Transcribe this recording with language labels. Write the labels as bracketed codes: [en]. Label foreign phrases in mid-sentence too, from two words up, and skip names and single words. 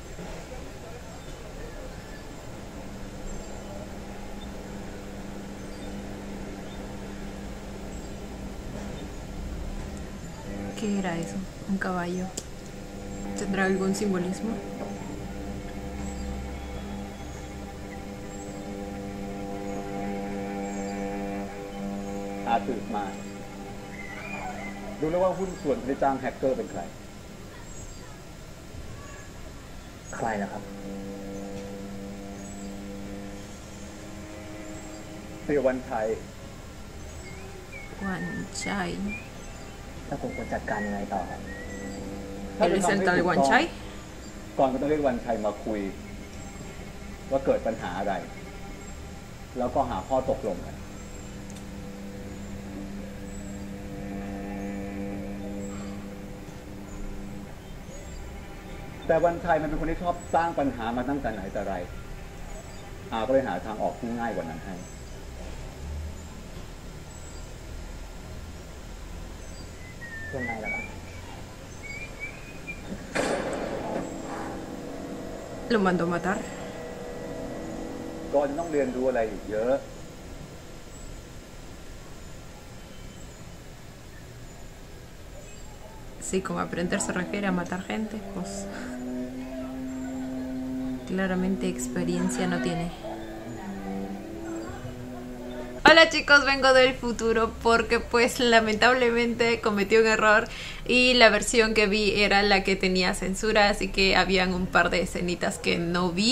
[es] ¿Qué era eso? ¿Un caballo? ¿Tendrá algún simbolismo? [th] อาสืบมารู้แล้วว่าหุ้นส่วนได้จ้างแฮกเกอร์เป็นใคร ใครนะครับ เสียวันชัย Wan Chai. แล้วผมควรจัดการยังไงต่อครับ [es] ¿Él es el tal Wan Chai? [th] ก่อนก็ต้องเรียกวันชัยมาคุย ว่าเกิดปัญหาอะไร แล้วก็หาข้อตกลงกัน แต่วันชัยมันเป็นคนที่ชอบสร้างปัญหามาตั้งแต่ไหนแต่ไรอาก็เลยหาทางออกที่ง่ายกว่านั้นให้ ยังไงล่ะครับ [es] Lo mandó matar. [th] ก็จะต้องเรียนรู้อะไรอีกเยอะ [es] Sí, con aprender se refiere a matar gente, pues claramente experiencia no tiene. Hola chicos, vengo del futuro porque pues lamentablemente cometí un error y la versión que vi era la que tenía censura, así que habían un par de escenitas que no vi.